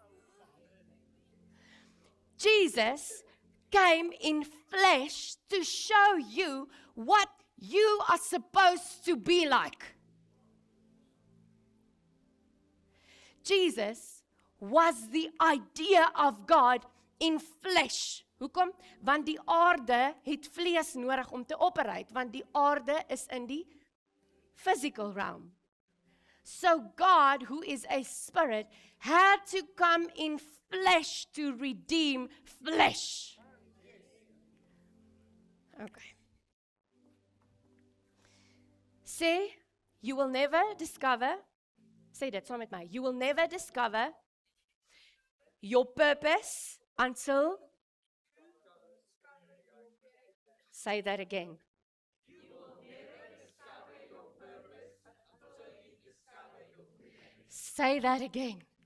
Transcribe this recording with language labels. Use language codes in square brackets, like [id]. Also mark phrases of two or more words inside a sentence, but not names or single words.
[en] Jesus came in flesh to show you what you are supposed to be like. Jesus was the idea of God in flesh. [af] Hoekom? Want die aarde het vlees nodig om te operate, want die aarde is in die [en] physical realm. So God, who is a spirit, had to come in flesh to redeem flesh. Okay. Say, you will never discover, say that [af] saam met my, [en] you will never discover your purpose until, say that again. Say that again.